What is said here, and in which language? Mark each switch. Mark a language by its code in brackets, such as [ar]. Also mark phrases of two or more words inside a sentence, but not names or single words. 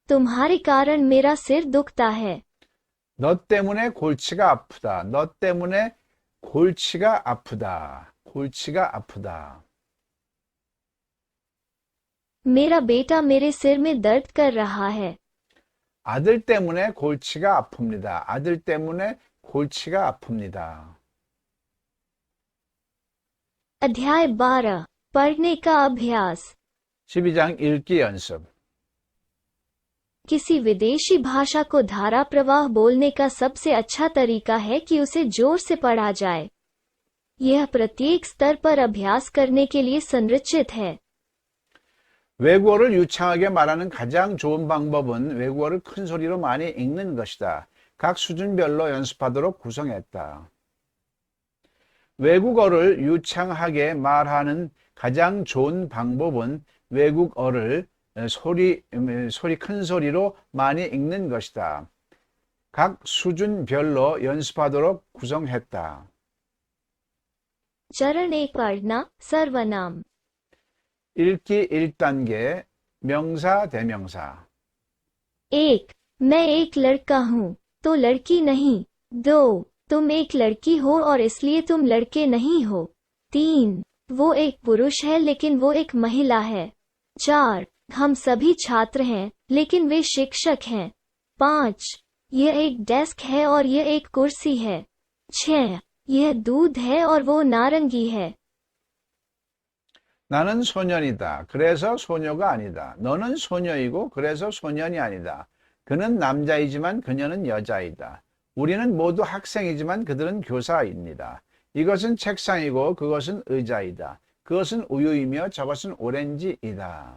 [hi] तुम्हारे कारण मेरा सिर दुखता है। [ko] 너 때문에 골치가 아프다. 너 때문에 골치가 아프다. 골치가 아프다. [hi] मेरा बेटा मेरे सिर में दर्द कर रहा है। [ko] 아들 때문에 골치가 아픕니다. 아들 때문에 골치가 아픕니다. [hi] अध्याय 12 पढ़ने का अभ्यास। [ko] 12장 읽기 연습. [hi] किसी विदेशी भाषा को धारा प्रवाह बोलने का सबसे अच्छा तरीका है कि उसे जोर से पढ़ा जाए। यह प्रत्येक स्तर पर अभ्यास करने के लिए संरचित है। [ko] 외국어를 유창하게 말하는 가장 좋은 방법은 외국어를 큰 소리로 많이 읽는 것이다. 각 수준별로 연습하도록 구성했다. 외국어를 유창하게 말하는 가장 좋은 방법은 외국어를 큰 소리로 많이 읽는 것이다. 각 수준별로 연습하도록 구성했다. [hi] चरण 1 पढ़ना सर्वनाम। [ko] 읽기 1단계 명사 대명사. [hi] 1 मैं एक लड़का हूँ तो लड़की नहीं। 2 तुम एक लड़की हो और इसलिए तुम लड़के नहीं हो। 3 वो एक पुरुष है लेकिन वो एक महिला है। 4 हम सभी छात्र हैं लेकिन वे शिक्षक हैं। 5 यह एक डेस्क है और यह एक कुर्सी है। 6 यह दूध है और वो नारंगी है। [ko] 나는 소년이다. 그래서 소녀가 아니다. 너는 소녀이고 그래서 소년이 아니다. 그는 남자이지만 그녀는 여자이다. 우리는 모두 학생이지만 그들은 교사입니다. 이것은 책상이고 그것은 의자이다. 그것은 우유이며 저것은 오렌지이다.